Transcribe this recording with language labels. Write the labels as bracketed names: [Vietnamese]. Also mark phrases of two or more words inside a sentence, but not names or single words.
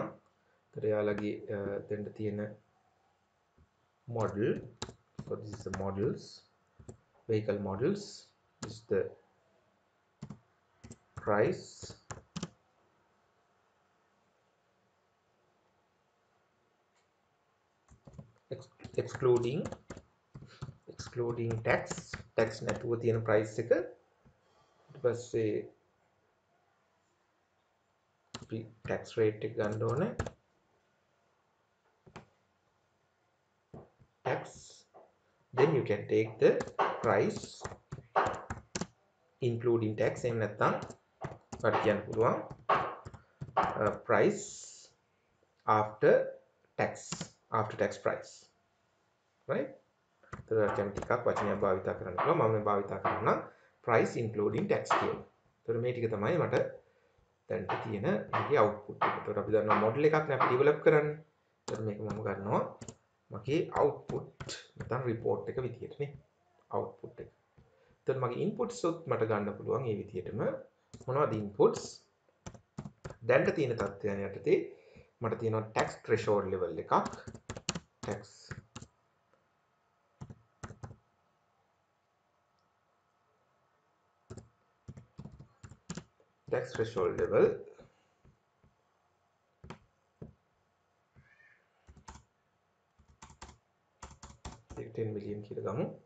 [Sinhala] එතකොට යාලගේ දෙන්න තියෙන model. [English] So this is the models, vehicle models. This is the price, excluding tax [Sinhala] නැතුව තියෙන [English] price එක. [Sinhala] ඊට පස්සේ අපි tax rate එක ගන්න ඕනේ. [English] tax, then you can take the price including tax [Sinhala] එහෙම නැත්නම් වට කියන්න පුළුවන් [English] price after tax price, right? [Sinhala] එතකොට දැන් ටිකක් වචනයක් භාවිත කරන්න පුළුවන්. මම මේ භාවිත කරනවා [English] price including tax [Sinhala] කියලා. එතකොට මේ ටික තමයි මට දැන් තියෙන මේකේ output එක. එතකොට අපි දන්නවා model එකක් නේ අපි develop කරන්නේ. එතකොට මේක මම ගන්නවා මගේ output නැත්නම් report එක විදියට නේ output එක. එතකොට මගේ inputs උත් මට ගන්න පුළුවන් මේ විදියටම. මොනවද inputs? දැන්ට තියෙන තත්ත්වයන් යටතේ මට තියෙනවා [English] tax threshold level [Sinhala] එකක්. [English] tax threshold level 10 million [Sinhala] කියලා ගමු.